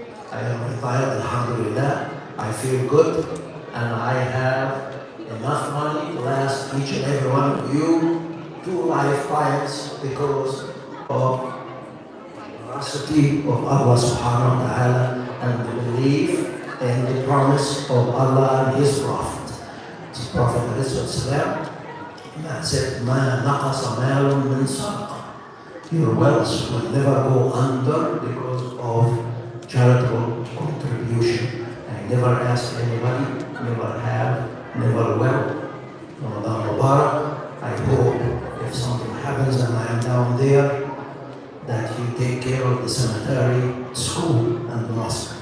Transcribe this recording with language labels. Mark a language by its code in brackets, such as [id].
[en] I am retired, alhamdulillah. I feel good, and I have enough money to last each and every one of you 2 lifetimes because of the generosity of Allah subhanahu wa ta'ala and the belief in the promise of Allah and His Prophet. His Prophet ﷺ said, [ar] مَا نَقَصَ مَالٌ مِنْ صَدَقَةٍ. [en] Your wealth will never go under because of charitable contribution. I never ask anybody, never have, never will. Ramadan Mubarak. I hope if something happens and I am down there, that you take care of the cemetery, school, and the mosque.